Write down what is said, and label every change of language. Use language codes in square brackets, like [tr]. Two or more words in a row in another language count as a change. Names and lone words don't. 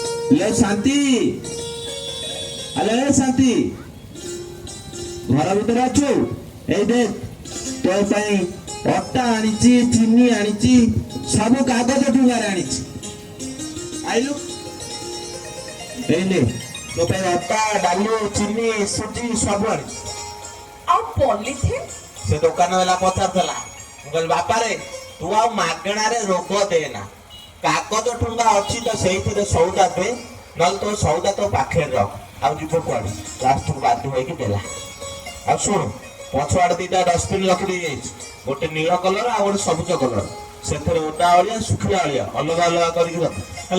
[or] ଲେ ଶାନ୍ତି ଆରେ ଶାନ୍ତି ଘର ଭିତରେ ଆଛୋ ଏଇ ଦେଖ ତୋର ପାଇଁ ଅଟା ଆଣିଛି ଚିନି ଆଣିଛି ସବୁ କାଗଜ ଠୁଙ୍ଗାରେ ଆଣିଛି ଆଇଲୁ ଏଇ ନେ ତୋ ପାଇଁ ଅଟା ଡାଲି ଚିନି ସୁଜି ସବୁ ଆଣିଛି ଆଉ ପଲିଥିନ୍ ସେ ଦୋକାନ ବାଲା ପଚାରୁଥିଲା ମୁଁ କହିଲି ବାପାରେ ତୁ ଆଉ ମାଗଣାରେ ରୋଗ ଦେନା କାଗଜ ଠୁଙ୍ଗା ଅଛି ତ ସେଇଥିରେ ସଉଦା ଦେ ନହେଲେ ତୋ ସଉଦା ତୋ ପାଖରେ ରଖ ଆଉ ଯିବ କୁଆଡେ ଲାଷ୍ଟକୁ ବାଧ୍ୟ ହୋଇକି ଦେଲା ଆଉ ଶୁଣ ପଛଆଡେ ଦିଟା ଡଷ୍ଟବିନ୍ ରଖି ଦେଇଯାଇଛି ଗୋଟେ ନୀଳ କଲର ଆଉ ଗୋଟେ ସବୁଜ କଲର ସେଥିରେ ଓଦା ଅଳିଆ ଶୁଖିଲା ଅଳିଆ ଅଲଗା ଅଲଗା କରିକି ରଖ ହେଲା